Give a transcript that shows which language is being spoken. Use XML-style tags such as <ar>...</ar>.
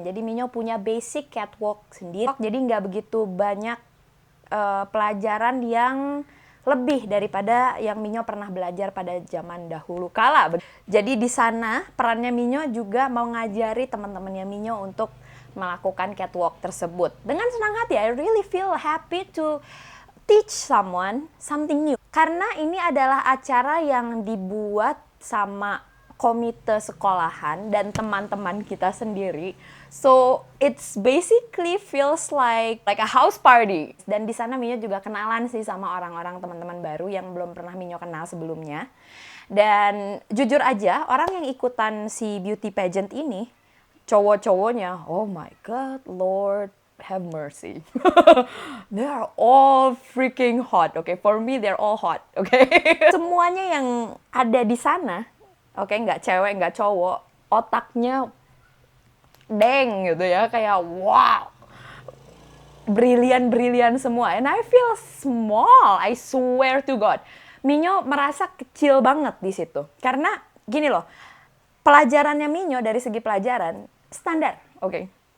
<id>Jadi Minyo punya basic catwalk sendiri. Jadi nggak begitu banyak pelajaran yang lebih daripada yang Minyo pernah belajar pada zaman dahulu kala. Jadi di sana perannya Minyo juga mau ngajari teman-temannya Minyo untuk melakukan catwalk tersebut. Dengan senang hati,</id> <en>I really feel happy to teach someone something new.</en> <id>Karena ini adalah acara yang dibuat sama komite sekolahan dan teman-teman kita sendiri.</id> <en>So it's basically feels like a house party.</en> <id>Dan di sana Minyo juga kenalan sih sama orang-orang teman-teman baru yang belum pernah Minyo kenal sebelumnya. Dan jujur aja, orang yang ikutan si beauty pageant ini, cowok-cowoknya,</id> <en>oh my god, Lord have mercy. They are all freaking hot. Okay, for me they're all hot. Okay.</en> <id>Semuanya yang ada di sana, oke, nggak cewek, nggak cowok, otaknya deng gitu ya, kayak wow, brilian semua.</id> <en>And I feel small, I swear to God.</en> <id>Minyo merasa kecil banget di situ. Karena gini loh, pelajarannya Minyo dari segi pelajaran standar, oke.</id>